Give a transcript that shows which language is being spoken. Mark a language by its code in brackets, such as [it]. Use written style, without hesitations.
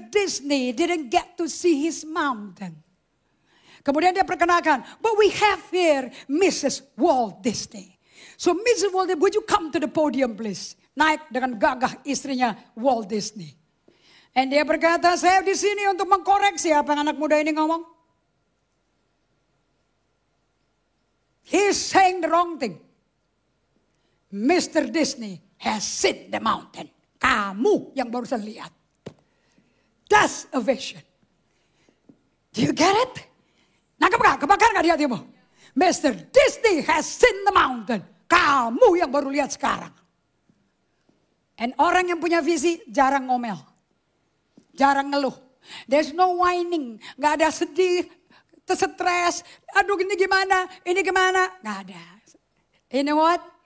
[en] Disney didn't get to see his mountain. [id] Kemudian dia perkenalkan, [en] but we have here Mrs. Walt Disney. So Mrs. Walt Disney, would you come to the podium please? [id] Naik dengan gagah istrinya Walt Disney. And dia berkata, saya di sini untuk mengkoreksi apa yang anak muda ini ngomong. [en] He's saying the wrong thing. Mr. Disney has seen the mountain. [id] Kamu yang barusan lihat. [en] That's a vision. Do you get it? [id] Nangkep gak? Kebakar gak di hatimu? Mr. [en] Disney has seen the mountain. [id] Kamu yang baru lihat sekarang. And orang yang punya visi jarang ngomel. Jarang ngeluh. [en] There's no whining. [id] Gak ada sedih, stres. Aduh ini gimana, ini gimana. Gak ada. [en] You know what?